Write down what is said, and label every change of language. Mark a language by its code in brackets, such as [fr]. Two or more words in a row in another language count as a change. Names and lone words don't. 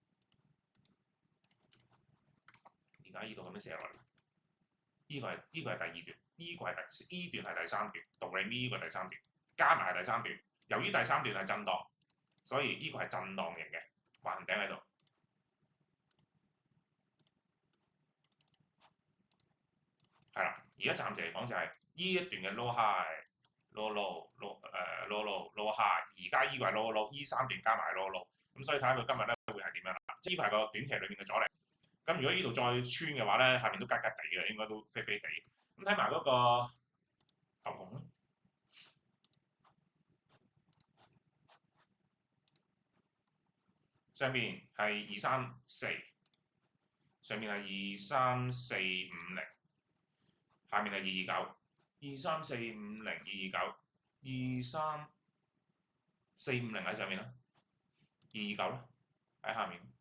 [yue] 而家呢度咁樣寫落嚟，呢個係第二段，呢個係呢段係第三段，道理呢個第三段，加埋係第三段。由於第三段係震盪，所以呢個係震盪型嘅橫行頂喺度。係啦，而家暫時嚟講就係呢一段嘅 [en] low high、low low、low high， [yue] 而家呢個係 [en] low low， [yue] 呢三段加埋 [en] low low， [yue] 咁所以睇下佢今日咧會係點樣啦。即係呢個係個短期裏面嘅阻力。咁如果呢度再穿嘅話咧，下面都吉吉地嘅，應該都飛飛地。咁睇埋嗰個牛熊咧，上面係234，上面係23450，下面係229，23450、229、23450喺上面啦，229啦喺下面。